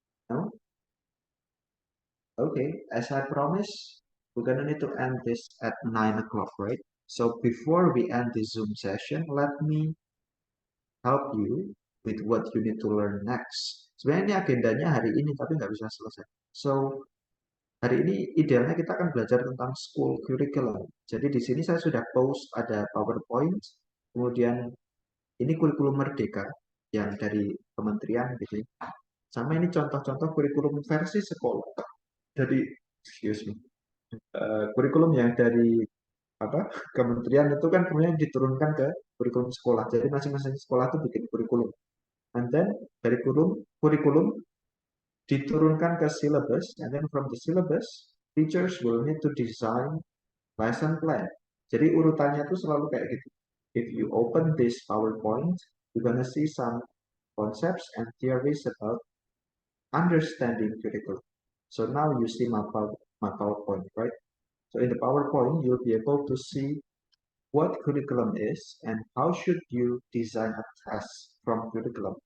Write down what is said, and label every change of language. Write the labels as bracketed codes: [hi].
[en] No? Okay, as I promised, we're gonna need to end this at 9 o'clock, right? So before we end this Zoom session, let me help you with what you need to learn next. [id] Sebenarnya ini agendanya hari ini, tapi nggak bisa selesai. So, hari ini idealnya kita akan belajar tentang school curriculum. Jadi di sini saya sudah post ada PowerPoint, kemudian ini kurikulum merdeka yang dari kementerian gitu. Sama ini contoh-contoh kurikulum versi sekolah. Jadi, [en] excuse me, [id] kurikulum yang dari kementerian itu kan kemudian diturunkan ke kurikulum sekolah. Jadi masing-masing sekolah itu bikin kurikulum. And then dari kurikulum diturunkan ke [en] syllabus, and then from the syllabus, teachers will need to design lesson plan. [id] Jadi urutannya itu selalu kayak gitu. [en] If you open this PowerPoint, you're gonna see some concepts and theories about understanding curriculum. So now you see my PowerPoint, right? So in the PowerPoint, you'll be able to see what curriculum is and how should you design a test from curriculum.